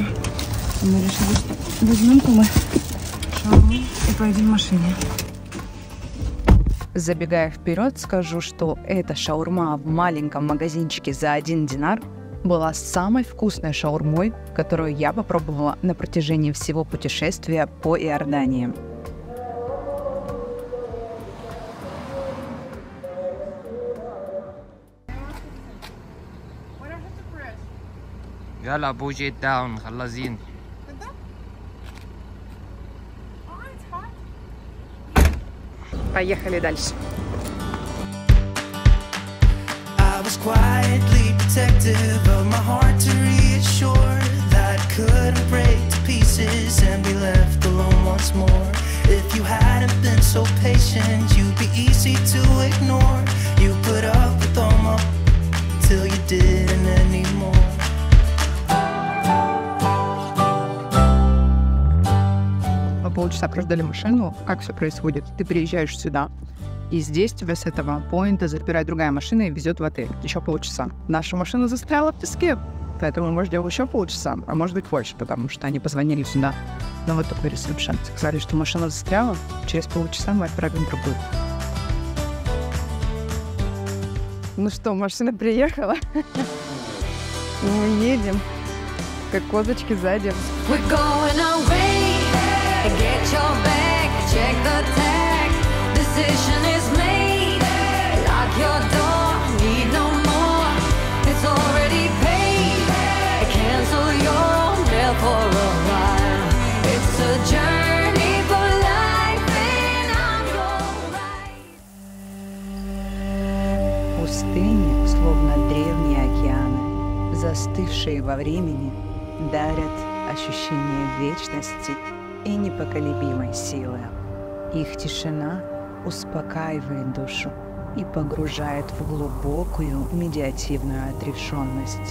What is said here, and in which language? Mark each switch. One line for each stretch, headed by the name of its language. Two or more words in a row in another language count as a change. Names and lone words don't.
Russian: Мы решили, что возьмем-ка мы шаурму и поедем в машине. Забегая вперед, скажу, что эта шаурма в маленьком магазинчике за 1 динар была самой вкусной шаурмой, которую я попробовала на протяжении всего путешествия по Иордании. يلا بوجي داون خلصين. Поехали дальше.
English: I was quietly protective of my heart to reassure that I couldn't break to pieces and be left alone once more. If you hadn't been so patient, you'd be easy to ignore. You put up with all my till you didn't anymore.
Russian: Мы полчаса прождали машину. Как все происходит? Ты приезжаешь сюда, и здесь тебя с этого поинта забирает другая машина и везет в отель. Еще полчаса. Наша машина застряла в песке, поэтому мы ждем еще полчаса, а может быть больше, потому что они позвонили сюда на вот такой ресепшн. Сказали, что машина застряла, через полчаса мы отправим другую. Ну что, машина приехала. Мы едем, как козочки сзади.
English: Get your bag, check the tag. Decision is made. Lock your door, need no more. It's already paid. Cancel your mail for a while. It's a journey for life, and I'm your ride.
Russian: Пустыни, словно древние океаны, застывшие во времени, дарят ощущение вечности и непоколебимой силы. Их тишина успокаивает душу и погружает в глубокую медитативную отрешенность.